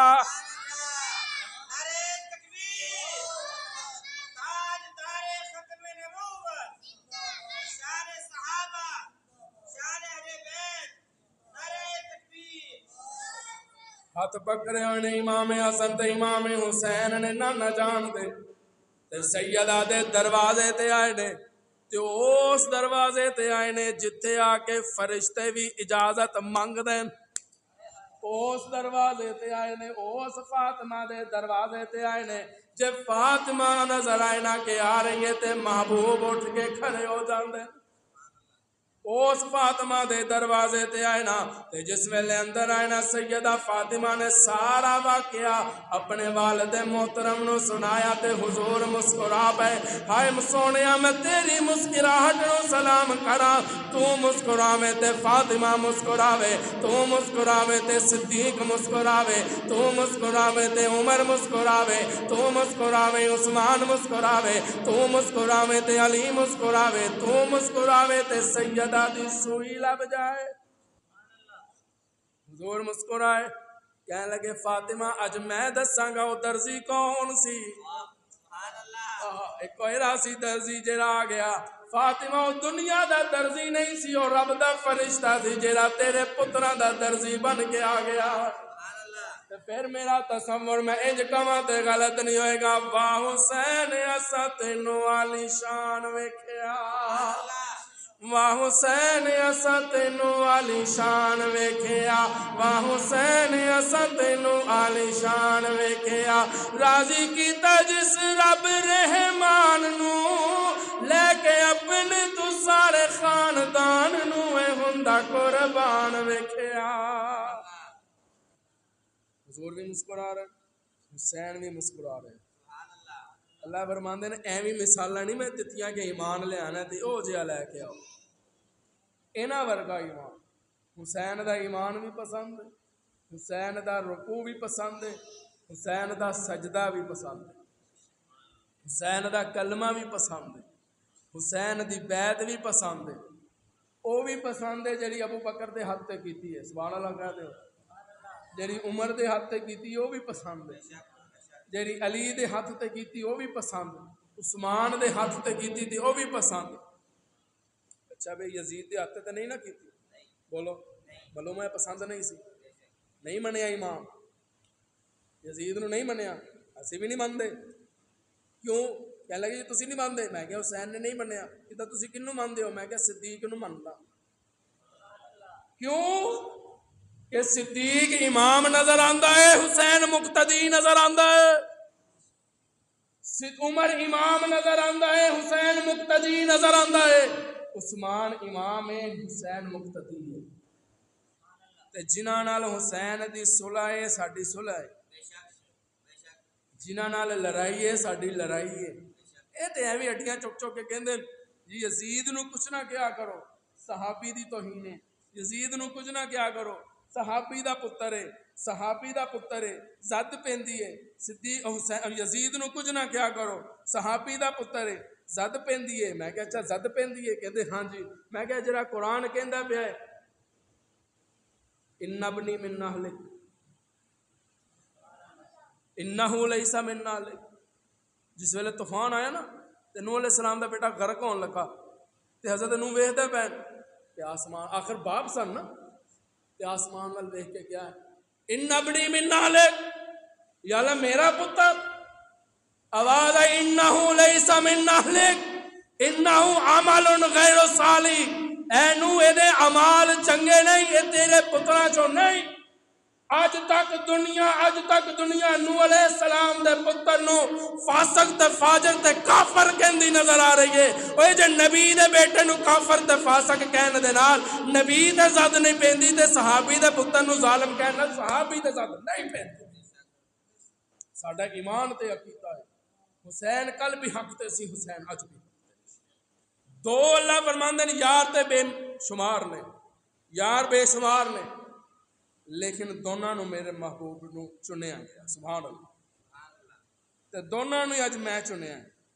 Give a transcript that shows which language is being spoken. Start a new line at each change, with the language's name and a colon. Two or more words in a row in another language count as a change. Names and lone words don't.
Punjabi: ہاتھ پکڑے ہوئے امام حسن تے امام حسین نے نانا جان دے تے سیدہ دے دروازے تے آئے نے تے اس دروازے تے آئے نے جتھے آ کے فرشتے بھی اجازت منگ دیں اس دروازے تے آئے نے اس فاطمہ دے دروازے تے آئے نے جب فاطمہ نظر آئے نا کہ آ رہی ہے تے محبوب اٹھ کے کھڑے ہو جاندے اس فاطمہ دے دروازے تے آئے نا تے جس ویلے اندر آئے نا سیدہ فاطمہ نے سارا واقعہ اپنے والد محترم نو سنایا تے حضور مسکرا پے ہائے سونیا میں تیری مسکراہٹ نو سلام کرا تو مسکراوے تے فاطمہ مسکراوے تو مسکراوے تے صدیق مسکراوے تو مسکراوے تے عمر مسکراوے تو مسکراوے عثمان مسکراوے تو مسکراوے تے علی مسکراوے تو مسکراوے تے سیدہ دی سوئی لب جائے. حضور مسکرائے کہنے لگے فاطمہ اج میں دساں گا وہ درزی کون سی. ایک کوئرا سی درزی جڑا آ گیا فاطمہ وہ دنیا دا درزی نہیں سی اور رب دا فرشتہ سی جڑا تیرے پتراں دا درزی بن کے آ گیا. پھر میرا تصور میں انج کواں تے غلط نہیں ہوئے گا واہ حسین اسا تینوں عالی شان ویکھیا واہ حسین اسا تینوں عالی شان ویکھیا واہ حسین اسا تینوں عالی شان ویکھیا راضی کیتا جس رب رحمان نو لے کے اپنے تو سارے خاندان نو اے ہوندا قربان ویکھیا. حضور بھی مسکرا رہے حسین بھی مسکرا رہے. اللہ فرماندے نے ایویں مثالاں نہیں میں دتیاں کہ ایمان لے آنا تے او جہا لے کے آؤ. انہاں ورگا ایمان حسین دا ایمان بھی پسند ہے حسین دا رکوع بھی پسند ہے حسین دا سجدہ بھی پسند ہے حسین دا کلمہ بھی پسند ہے حسین دی بیعت بھی پسند ہے. او بھی پسند ہے جڑی ابو بکر دے ہاتھ تے کیتی ہے
Arabic: سبحان اللہ
Punjabi: کہہ دے جڑی عمر دے ہاتھ تے کیتی وہ بھی پسند ہے جڑی علی دے ہاتھ تے کیتی وہ بھی پسند عثمان دے ہاتھ تے کیتی تھی وہ بھی پسند. اچھا بھئی یزید دے ہاتھ تے نہیں نہ کیتی بولو بولو میں پسند نہیں سی نہیں منیا امام یزید نو نہیں منیا اسی بھی نہیں مانتے کیوں کہنے لگے جی تسی نہیں مانتے میں کہ حسین نے نہیں منیا کہ تسی کنوں مانتے ہو میں کہ صدیق نو منتا. کیوں کہ صدیق امام نظر آندا ہے حسین مقتدی نظر آندا ہے عمر امام نظر آندا ہے حسین مقتدی نظر آندا ہے عثمان امام ہے حسین مقتدی ہے. تے جنہاں نال حسین دی صلح ہے ساڈی صلح ہے جنہاں نال لڑائی ہے ساڈی لڑائی ہے. اے تے ایویں ہڈیاں چک چک کے کہندے جی یزید نو کچھ نہ کیا کرو صحابی دی توہین ہے یزید نو کچھ نہ کیا کرو صحابی دا پتر ہے صحابی دا پتر ہے زد پیندی ہے صدیق حسین یزید نو کچھ نہ کیا کرو صحابی دا پتر ہے زد پیندی ہے. میں کہ اچھا زد پیندی ہے کہندے ہاں جی. میں کہ جڑا قرآن کہندا پیا ہے
Arabic: ان ابنی من اہلک انہ لیس من اہلک
Punjabi: جس ویلے طوفان آیا نا تے نوح
Arabic: علیہ السلام
Punjabi: دا بیٹا غرق ہون لگا تے حضرت نوح ویکھدے پین تے آسمان آخر باپ سن نا تے آسمان وال دیکھ کے کیا ہے
Arabic: ان ابنی من اہلک
Punjabi: یا اللہ میرا پتر آواز ہے
Arabic: انہو لیس من اہلک انہو عمل غیر صالح
Punjabi: اے نو اے دے عمال چنگے نہیں اے تیرے پتراں چوں نہیں. اج تک دنیا نوح
Arabic: علیہ السلام
Punjabi: دے پتر نو فاسق تے فاجر تے کافر کہندی نظر آ رہی ہے. اوے جے نبی دے بیٹے نو کافر تے فاسق کہن دے نال نبی تے زد نہیں پیندی تے صحابی دے پتر نو ظالم کہن نال صحابی تے زد نہیں پیندی. ساڈا ایمان تے عقیدہ ہے حسین کل بھی حق تے سی حسین اج بھی دو اللہ فرماندے نے یار تے بے شمار نے یار بے شمار نے لیکن دونوں نو میرے محبوب نو چنیا گیا
Arabic: سبحان اللہ
Punjabi: تے دونوں نو اج میں چنیا ہے.